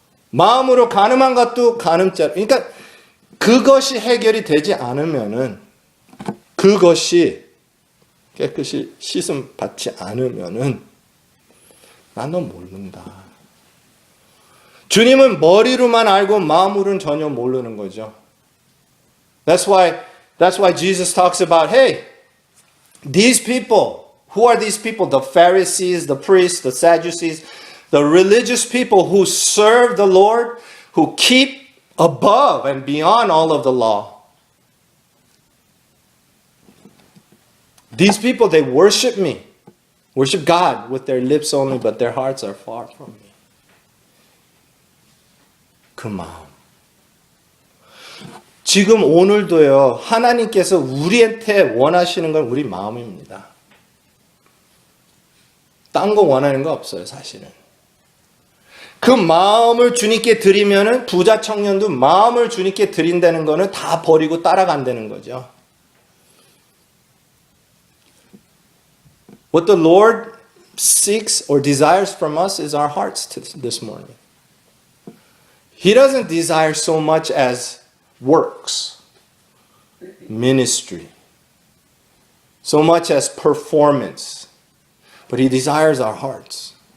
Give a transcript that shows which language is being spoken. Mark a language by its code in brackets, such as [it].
[ko] 마음으로 가늠한 것도 가늠죄라. 그러니까 그것이 해결이 되지 않으면은 그것이 깨끗이 씻음 받지 않으면은 나 너 모른다. 주님은 머리로만 알고 마음으로는 전혀 모르는 거죠. [en] That's why Jesus talks about, hey, these people, who are these people? The Pharisees, the priests, the Sadducees, the religious people who serve the Lord, who keep above and beyond all of the law. These people, they worship me, worship God with their lips only, but their hearts are far from me. [ko] 그 마음. 지금 오늘도요, 하나님께서 우리한테 원하시는 건 우리 마음입니다. 딴 거 원하는 거 없어요, 사실은. 그 마음을 주님께 드리면은 부자 청년도 마음을 주님께 드린다는 거는 다 버리고 따라간다는 거죠. [en] What the Lord seeks or desires from us is our hearts this morning. He doesn't desire so much as works, ministry, so much as performance, but He desires our hearts.